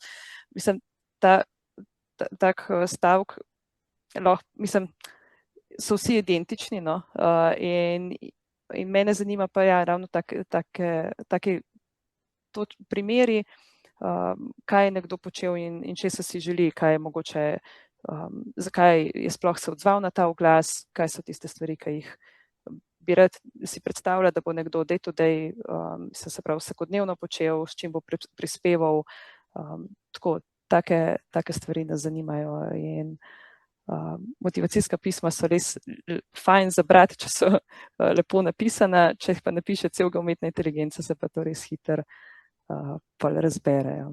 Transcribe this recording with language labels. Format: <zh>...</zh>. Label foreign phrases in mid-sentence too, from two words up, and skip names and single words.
<sl>Mislim, tak stavek, mislim, so vsi identični, no, in mene zanima pa ravno taki primeri, kaj je nekdo počel in česa si želi, kaj je mogoče, zakaj je sploh se odzval na ta oglas, kaj so tiste stvari, ki jih bi rad si predstavljal, da bo nekdo</sl> <en>day to day,</en> <sl>se pravi vsakodnevno počel, s čim bo prispeval. Tako, take stvari nas zanimajo in motivacijska pisma so res fajn za brati, če so lepo napisana, če jih pa napiše celega umetna inteligenca, se pa to res hitro pol razberejo.</sl>